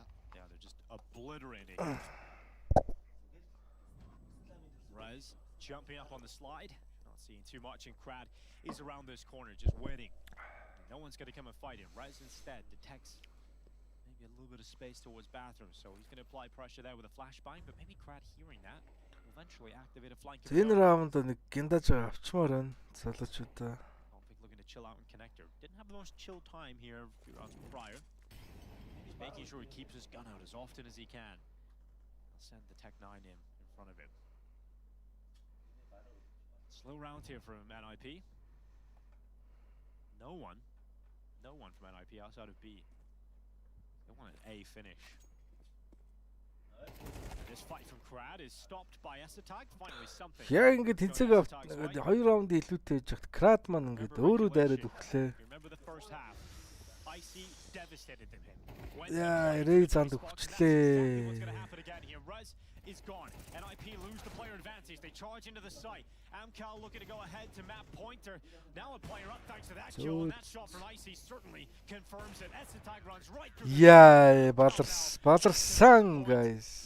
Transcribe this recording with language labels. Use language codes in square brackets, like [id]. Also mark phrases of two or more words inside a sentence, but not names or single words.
[en] Yeah, they're just obliterating. Rez jumping up on the slide. Not seeing too much, and Crad is around this corner just waiting. No one's going to come and fight him. Rez instead detects maybe a little bit of space towards bathroom, so he's going to apply pressure there with a flashbang, but maybe Crad hearing that will eventually activate a flank. [mn] Энэ раунд нэг гиндаж авчмаар байна залуучуудаа. [en] Conflict looking to chill out in connector. Didn't have the most chill time here a few rounds prior. He's making sure he keeps his gun out as often as he can. I'll send the Tech 9 in front of him. Slow round here from NIP. No one from NIP outside of B. They want an A finish. This fight from Krad is stopped by S-Attack. Finally something. [mn] Яг ингээд тэнцэг авт 2 раунд илүүтэй яж хат Крад маань ингээд өөрөө дайраад өглөө. [en] Remember the first half. Icy devastated them. [mn] Яа, Рэй занд өгчлээ. [en] Is gone. NIP lose the player advantage. They charge into the site. Amcal looking to go ahead to map pointer. Now a player up thanks to that kill, and that shot from Icy certainly confirms that S-Attack runs right through. [mn] Yeah, баларсан guys.